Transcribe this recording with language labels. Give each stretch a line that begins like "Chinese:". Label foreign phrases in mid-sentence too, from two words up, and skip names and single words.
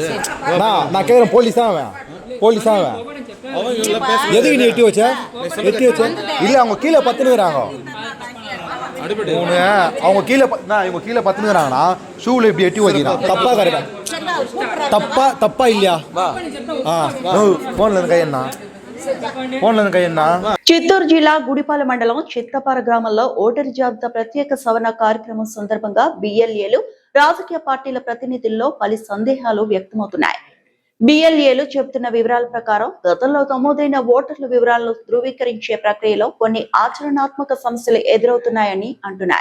Tamil: நான் கேட்குறேன் போலீஸ் தான் அவன் எதுக்கு நீ எட்டி வச்ச இல்ல அவங்க கீழே பத்துனுக்குறாங்க அவங்க கீழே பத்துனுக்குறாங்கன்னா ஷூவில் இப்படி எட்டி வச்சுக்கிறான் தப்பா கரெக்டா தப்பா இல்லையா? ஃபோன்ல கையన్నా
Telugu: చిత్తూరు జిల్లా గుడిపాల మండలం చిత్తపార గ్రామంలో ఓటరు జాబితా ప్రత్యేక సవరణ కార్యక్రమం సందర్భంగా బిఎల్ఏలు రాజకీయ పార్టీల ప్రతినిధుల్లో పలు సందేహాలు వ్యక్తమవుతున్నాయి. బిఎల్ఏలు చెబుతున్న వివరాల ప్రకారం గతంలో నమోదైన ఓటర్ల వివరాలను ధృవీకరించే ప్రక్రియలో కొన్ని ఆచరణాత్మక సమస్యలు ఎదురవుతున్నాయని అంటున్నారు.